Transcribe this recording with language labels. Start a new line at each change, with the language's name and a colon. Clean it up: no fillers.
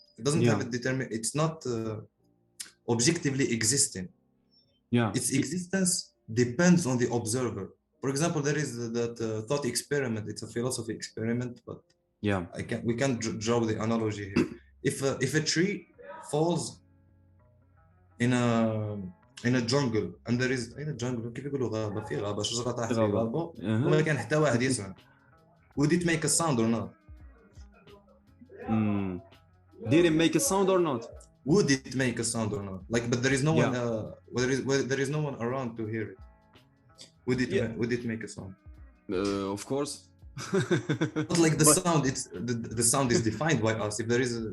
English: It doesn't have a it's not objectively existing. Its existence depends on the observer. For example, there is that thought experiment. It's a philosophy experiment, but we can't draw the analogy here. If a tree falls in a jungle,
Arabic: and there is in a jungle, كيف يقولوا غابة، في غابة شجرة تحت في غابة وما كان حتى واحد يسمع.
English: Would it make a sound or not? Did it make a sound or not? Would it make a sound or not? Like, but there is no one. There is no one around to hear it. Would it make a sound? Of course. But like sound, it's the sound is defined by us. If there is